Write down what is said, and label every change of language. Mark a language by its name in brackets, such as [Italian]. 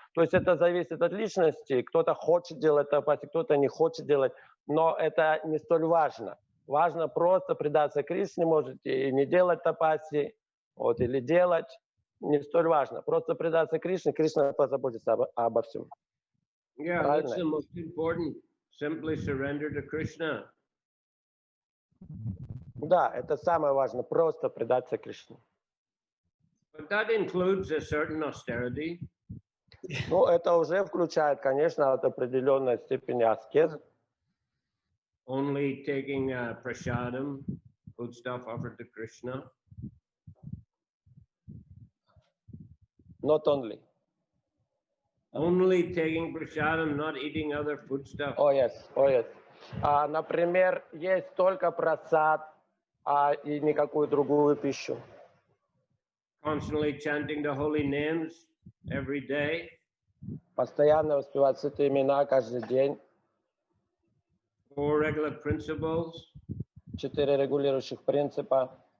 [Russian] То есть это зависит от личности. Кто-то хочет делать тапаси, кто-то не хочет делать. Но это не столь важно. Важно просто предаться Кришне, можете и не делать тапаси, вот, или делать. Не столь важно. Просто предаться Кришне, Кришна позаботится обо всем. [English] Yeah, that's the most important. Simply surrender to Krishna. [Russian] Да, это самое важное. Просто предаться Кришне. [English] But that includes a certain austerity. [Russian] Ну, это уже включает, конечно, от определенной степени аскезы. [English] Only taking prasadam, food stuff offered to Krishna. Not only. Only taking prasadam, not eating other food stuff. Oh, yes, oh, yes. [Russian] Например, есть только прасад, и никакую другую пищу. [English] Constantly chanting the holy names every day. [Russian] Постоянно воспевать святые имена каждый день. [English] 4 regular principles. [Russian] 4 регулирующих принципа.